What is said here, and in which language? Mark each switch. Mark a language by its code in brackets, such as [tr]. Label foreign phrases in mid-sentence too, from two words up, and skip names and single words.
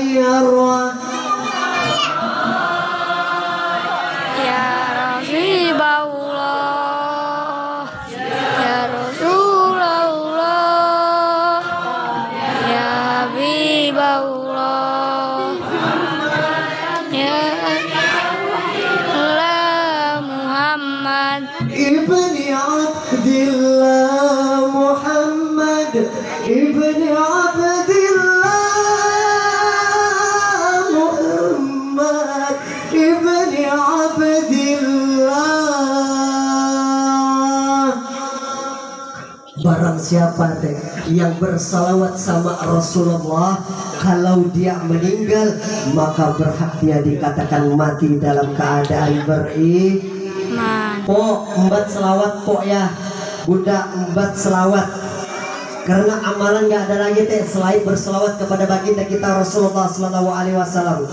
[ar] يا رسول الله، يا رسول الله، يا حبيب الله، محمد بن عبد الله، محمد بن عبد الله، محمد بن عبد الله. [id] Barang siapa yang bersalawat sama Rasulullah, kalau dia meninggal maka berhak dia dikatakan mati dalam keadaan beriman. Pok, embat selawat Pok ya, Bunda embat selawat. Karena amalan nggak ada lagi selain berselawat kepada baginda kita Rasulullah [ar] صلى الله عليه وسلم.